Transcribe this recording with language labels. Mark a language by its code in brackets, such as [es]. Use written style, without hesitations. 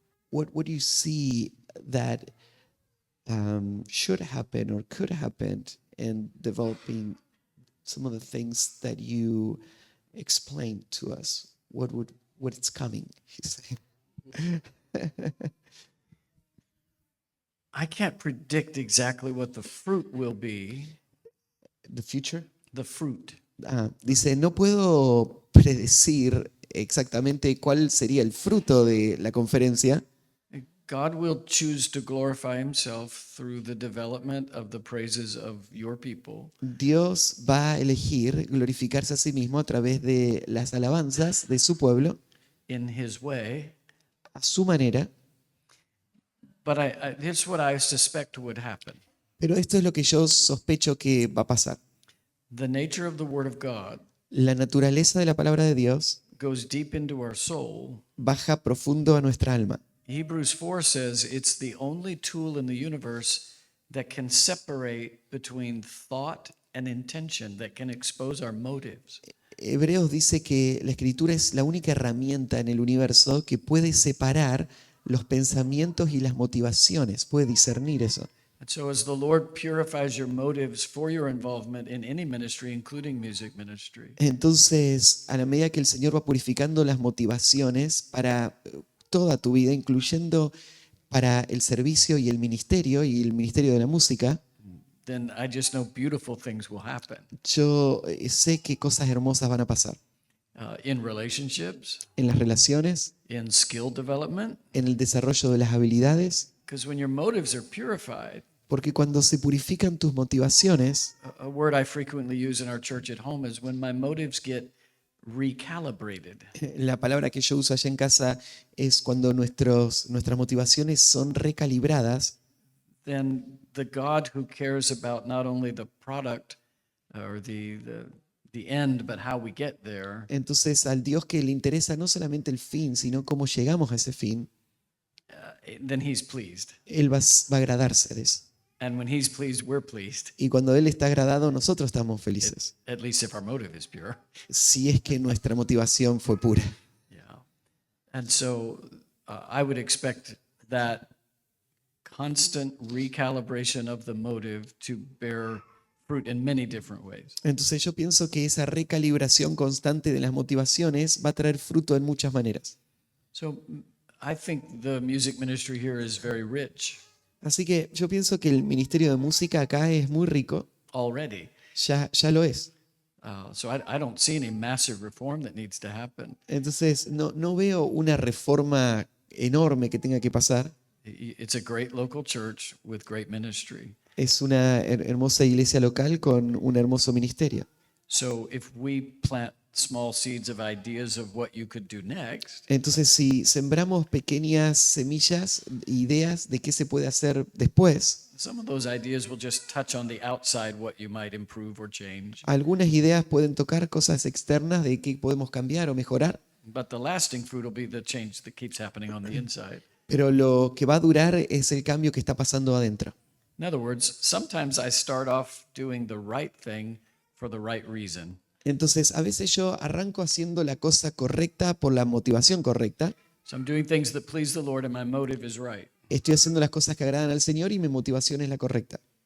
[en] What do you see that should happen or could happen in developing some of the things that you explained to us? What's coming? He said. I can't predict exactly what the fruit will be. The future. The fruit. [es] Dice, no puedo predecir exactamente cuál sería el fruto de la conferencia. [en] God will choose to glorify himself through the development of the praises of your people. [es] Dios va a elegir glorificarse a sí mismo a través de las alabanzas de su pueblo, [en] In his way. [es] a su manera. [en] But here's what I suspect would happen. [es] Pero esto es lo que yo sospecho que va a pasar. [en] The nature of the Word of God [es] La naturaleza de la palabra de Dios [en] goes deep into our soul. [es] baja profundo a nuestra alma. [en] Hebrews 4 says it's the only tool in the universe that can separate between thought and intention, that can expose our motives. [es] Hebreos dice que la escritura es la única herramienta en el universo que puede separar los pensamientos y las motivaciones, puede discernir eso. [en] And so as the Lord purifies your motives for your involvement in any ministry, including music ministry, [es] Entonces, a la medida que el Señor va purificando las motivaciones para toda tu vida, incluyendo para el servicio y el ministerio de la música, [en] then I just know beautiful things will happen. [es] yo sé que cosas hermosas van a pasar [en] In relationships, [es] en las relaciones, [en] in skill development, [es] en el desarrollo de las habilidades, [en] because when your motives are purified, [es] porque cuando se purifican tus motivaciones, [en] a word I frequently use in our church at home is when my motives get recalibrated. [es] la palabra que yo uso allá en casa es cuando nuestras motivaciones son recalibradas, [en] Then the God who cares about not only the product or the end, but how we get there, [es] entonces al Dios que le interesa no solamente el fin, sino cómo llegamos a ese fin, [en] then he's pleased. [es] Él va a agradarse de eso. [en] And when he's pleased, we're pleased, [es] Y cuando Él está agradado, nosotros estamos felices, [en] at least if our motive is pure. [es] si es que nuestra motivación fue pura. [en] Yeah. And so I would expect that constant recalibration of the motive to bear fruit in many different ways. [es] Entonces yo pienso que esa recalibración constante de las motivaciones va a traer fruto en muchas maneras. [en] So I think the music ministry here is very rich [es] Así que yo pienso que el ministerio de música acá es muy rico, [en] already. [es] ya lo es. [en] So I don't see any massive reform that needs to happen. [es] Entonces no veo una reforma enorme que tenga que pasar. [en] It's a great local church with great ministry. [es] Es una hermosa iglesia local con un hermoso ministerio. [en] So if we plant small seeds of ideas of what you could do next, [es] Entonces, si sembramos pequeñas semillas, ideas de qué se puede hacer después, [en] some of those ideas will just touch on the outside what you might improve or change. [es] algunas ideas pueden tocar cosas externas de qué podemos cambiar o mejorar, [en] But the lasting fruit will be the change that keeps happening on the inside. [es] pero lo que va a durar es el cambio que está pasando adentro. [en] In other words, sometimes I start off doing the right thing for the right reason. [es] Entonces, a veces yo arranco haciendo la cosa correcta por la motivación correcta. [en] So I'm doing things that please the Lord and my motive is right. [es] estoy haciendo las cosas que agradan al Señor y mi motivación es la correcta.